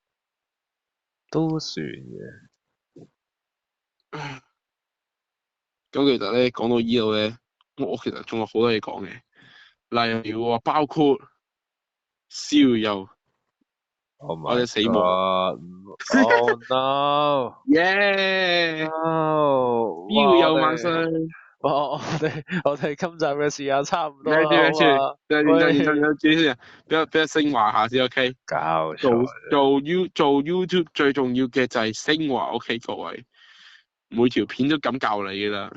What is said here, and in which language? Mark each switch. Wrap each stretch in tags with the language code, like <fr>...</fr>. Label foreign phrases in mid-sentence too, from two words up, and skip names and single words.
<yue>都算嘅。咁其實咧講到呢度咧，我其實仲有好多嘢講嘅，例如話包括逍遙 Oh 或 my 者死亡，</yue> <en>god！Oh no！</en> <yue>耶！ No！哇！逍遙萬歲！我哋今集嘅時間差唔多咩啦，住咩住？好嘛？認真喂，先，俾一升華下先，OK。搞做錯啫！做 YouTube 最重要嘅就係升華，OK 各位，每條片都咁教你噶啦。</yue>